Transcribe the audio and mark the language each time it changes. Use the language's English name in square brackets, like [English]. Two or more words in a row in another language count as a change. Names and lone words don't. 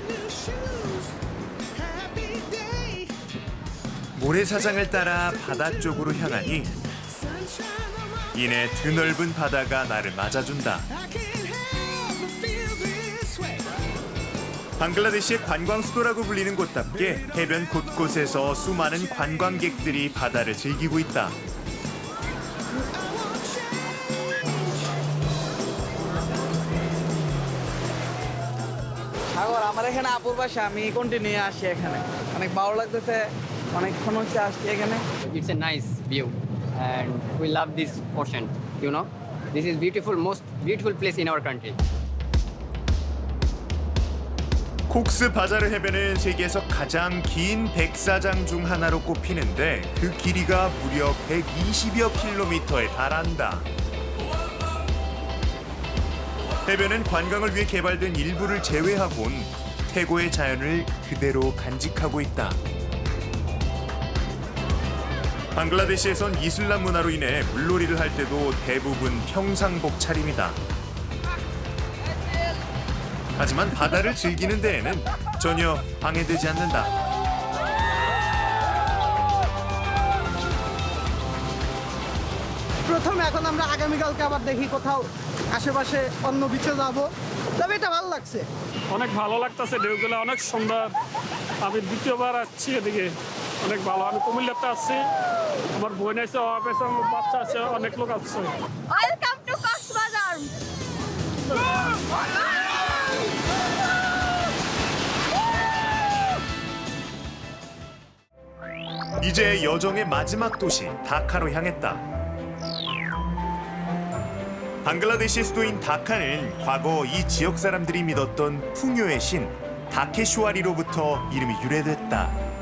[Korean] 모래사장을 따라 바다 쪽으로 향하니 이내 드넓은 바다가 나를 맞아준다. 방글라데시의 관광 수도라고 불리는 곳답게 해변 곳곳에서 수많은 관광객들이 바다를 즐기고 있다. [Bangla] সাগর আমার এখানে আপুর বাসা আমি কন্টিনিউ আসি এখানে অনেক ভালো লাগতেছে অনেকক্ষণ হচ্ছে আসছি এখানে [English] It's a nice view and we love this ocean, you know. This is beautiful, most beautiful place in our country. [Korean] 콕스 바자르 해변은 세계에서 가장 긴 백사장 중 하나로 꼽히는데 그 길이가 무려 120여 킬로미터에 달한다. 해변은 관광을 위해 개발된 일부를 제외하곤 태고의 자연을 그대로 간직하고 있다. 방글라데시에선 이슬람 문화로 인해 물놀이를 할 때도 대부분 평상복 차림이다. 하지만 바다를 즐기는 데에는 전혀 방해되지 않는다. [Bangla] প্রথমে এখন আমরা আগামীকালকে আবার দেখি কোথাও আশেপাশে অন্য বিচে যাব তবে এটা ভালো লাগছে অনেক ভালো লাগতেছে ঢেউগুলো অনেক সুন্দর আমি দ্বিতীয়বার আসছি এদিকে অনেক ভালো আমি কুমিল্লাতে আসছি আমার বোন আছে আমার বাচ্চা আছে অনেক লোক আসছে [English] Welcome to Cox's Bazar [Korean] 이제 여정의 마지막 도시 다카로 향했다. 방글라데시의 수도인 다카는 과거 이 지역 사람들이 믿었던 풍요의 신 다케슈와리로부터 이름이 유래됐다.